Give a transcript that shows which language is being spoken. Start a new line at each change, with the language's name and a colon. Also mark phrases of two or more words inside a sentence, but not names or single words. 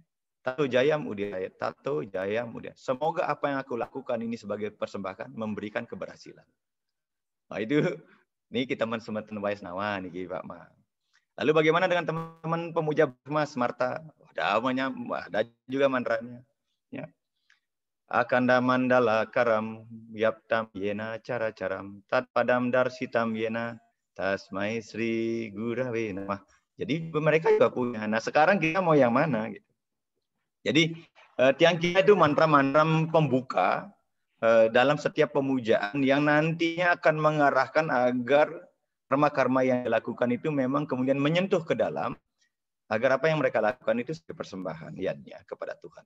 Sanskrit: ततो जयमुदीरयेत्, ततो जयमुदीरयेत्.
Indonesian: Semoga apa yang aku lakukan ini sebagai persembahan memberikan keberhasilan. Nah itu, ini kita teman-teman Waisnawa nih Pak Ma. Lalu bagaimana dengan teman-teman pemuja Brahma Smarta? Ada juga mantranya. Ya.
Sanskrit: अखण्डमण्डलाकारं व्याप्तं येन चराचरम् तत्पदं दर्शितं येन तस्मै श्रीगुरवे नमः.
Indonesian: Jadi mereka juga punya. Nah sekarang kita mau yang mana? Gitu. Jadi tiang kita itu mantra-mantra pembuka dalam setiap pemujaan yang nantinya akan mengarahkan agar karma-karma yang dilakukan itu memang kemudian menyentuh ke dalam agar apa yang mereka lakukan itu sebagai persembahan yadnya kepada Tuhan.